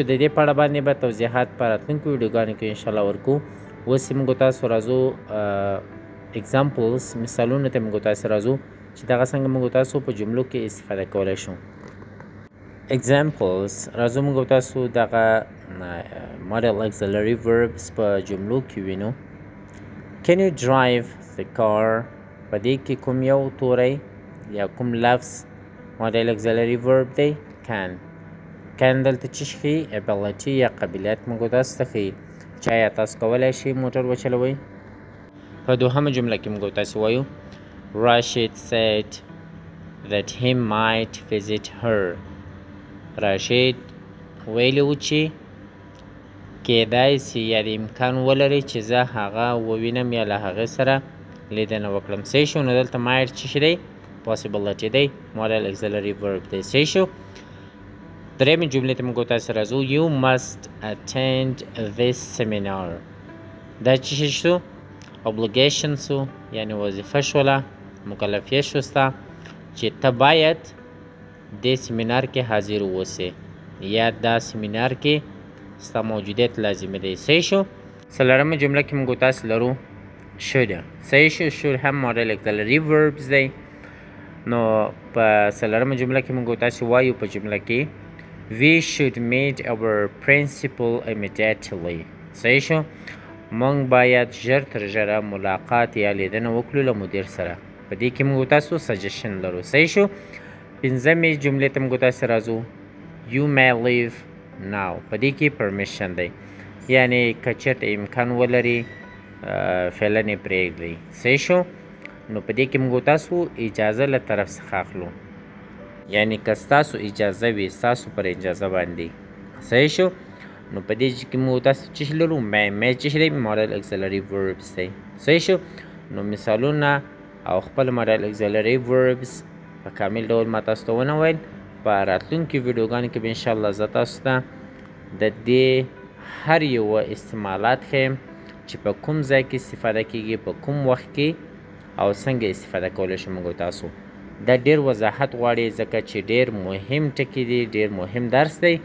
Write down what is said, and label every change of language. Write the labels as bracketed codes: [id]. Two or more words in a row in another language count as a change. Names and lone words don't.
[ps] د دې په اړه باندې به توضیحات په راتلونکو ویډیوګانو کې انشاءالله ورکو. اوس یې موږ تاسو راځو اګزامپلز، مثالونو ته موږ تاسو راځو چې دغه څنګه موږ تاسو په جملو کې استفاده کولی شو. examples راځو موږ تاسو دغه [en] model auxiliary verbs [ps] په جملو کې وینو. [en] Can you drive the car؟ [ps] په دې کې کوم یو توری یا کوم لفظ [en] modal auxiliary verb [ps] دی؟ کان. کان دلته څه ښیي؟ ابیلیټي یا قابلیت موږ تاسو ته ښیي چې آیا تاسو کولی شئ موټر وچلوئ. په دوهمه جمله کې موږ تاسو وایو راشد [en] said that he might visit her. [ps] راشد ویلي و چې کیدای سي یا د امکان ولري چې زه هغه ووینم یا له هغې سره لیدنه وکړم. صحیح شو. نو دلته might څه شی دی؟ possibility دی. [en] model auxiliary verb [ps] دی. صحیح شو. درېیمې جملې ته موږ تاسو راځو [en] you must attend this seminar. [ps] دا څه شی شو؟ obligation سو یعنی وظیفه شوله، مکلفیت شو ستا چې ته باید دې سیمینار کې حاضر اوسې یا دا سیمینار کې ستا موجودیت لازمي دی. صحیح شو. څلورمه جمله کې موږ تاسو لرو should. صحیح شو. should هم [en] model auxiliary verbs [ps] دی. نو په څلورمه جمله کې موږ تاسو وایو په جمله کې [en] we should meet our principal immediately. [ps] صحیح شو. موږ باید ژر تر ژره ملاقات یا لیدنه وکړو له مدیر سره. په دې کې موږ تاسو سجیشن لرو. صحیح شو. پنځمې جملې ته موږ تاسو راځو [en] you may leave now. [ps] په دې کې پرمیشن دی یعنی که چېرته امکان ولري فعلا یې پرېږدئ. صحیح شو. نو په دې کې موږ تاسو اجازه له طرف څخه اخلو یعنی که ستاسو اجازه وي ستاسو پر اجازه باندې. صحیح شو. نو په دې کې موږ تاسو څه لرو may څه دی؟ [en] model auxiliary verbs [ps] دی. صحیح شو. نو مثالونه او خپل [en] model auxiliary verbs [ps] په کامل ډول ما تاسو ته ونه ویل. په راتلونکي ویډیوګانو کې به انشاءالله زه تاسو ته د دې هر یوه استعمالات ښیم چې په کوم ځای کې استفاده کیږي، په کوم وخت کې او څنګه استفاده کولی شو موږ تاسو. دا ډېر وضاحت غواړي ځکه چې ډېر مهم ټکي دي، ډېر مهم درس دی.